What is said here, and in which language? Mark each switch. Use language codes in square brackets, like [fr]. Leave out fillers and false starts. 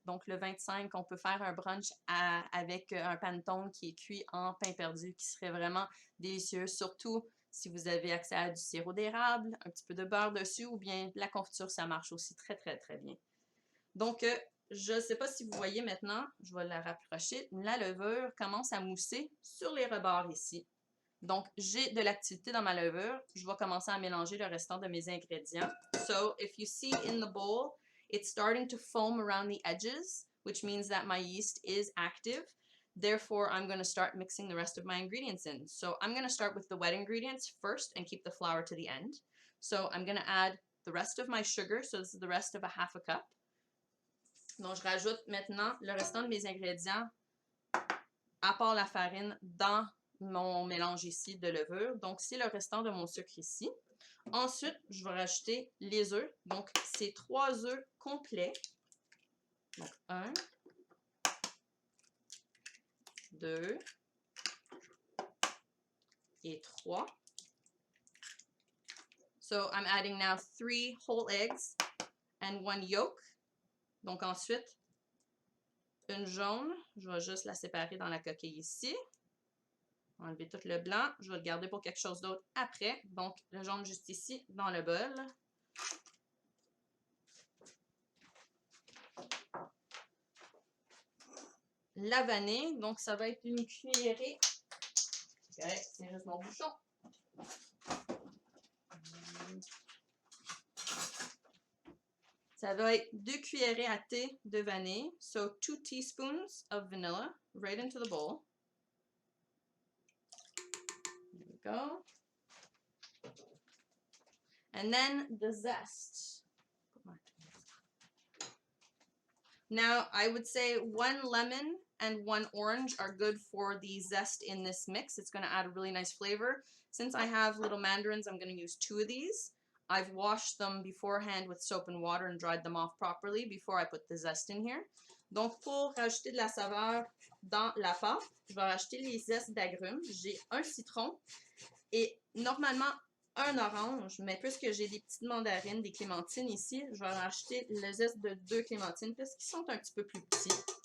[fr] Donc, le 25, on peut faire un brunch avec un panettone qui est cuit en pain perdu, qui serait vraiment délicieux, surtout si vous avez accès à du sirop d'érable, un petit peu de beurre dessus, ou bien la confiture, ça marche aussi très, très, très bien. Donc, je ne sais pas si vous voyez maintenant, je vais la rapprocher, la levure commence à mousser sur les rebords ici. Donc, j'ai de l'activité dans ma levure. Je vais commencer à mélanger le restant de mes ingrédients. [en] So, if you see in the bowl, it's starting to foam around the edges, which means that my yeast is active. Therefore, I'm going to start mixing the rest of my ingredients in. So, I'm going to start with the wet ingredients first and keep the flour to the end. So, I'm going to add the rest of my sugar. So, this is the rest of a 1/2 cup. [fr] Donc, je rajoute maintenant le restant de mes ingrédients, à part la farine, dans mon mélange ici de levure. Donc, c'est le restant de mon sucre ici. Ensuite, je vais rajouter les œufs. Donc, c'est 3 œufs complets. Donc, 1, 2 et 3. [en] So, I'm adding now 3 whole eggs and 1 yolk. [fr] Donc, ensuite, une jaune. Je vais juste la séparer dans la coquille ici. Enlever tout le blanc. Je vais le garder pour quelque chose d'autre après. Donc, le jaune juste ici, dans le bol. La vanille. Donc, ça va être une cuillerée. Okay, c'est juste mon bouchon. Ça va être 2 cuillerées à thé de vanille. [en] So, 2 teaspoons of vanilla right into the bowl. There we go. And then the zest. Now, I would say 1 lemon and 1 orange are good for the zest in this mix. It's going to add a really nice flavor. Since I have little mandarins, I'm going to use 2 of these. I've washed them beforehand with soap and water and dried them off properly before I put the zest in here. [fr] Donc, pour rajouter de la saveur dans la pâte, je vais rajouter les zestes d'agrumes. J'ai un citron et normalement un orange, mais puisque j'ai des petites mandarines, des clémentines ici, je vais rajouter le zeste de 2 clémentines puisqu'ils sont un petit peu plus petits.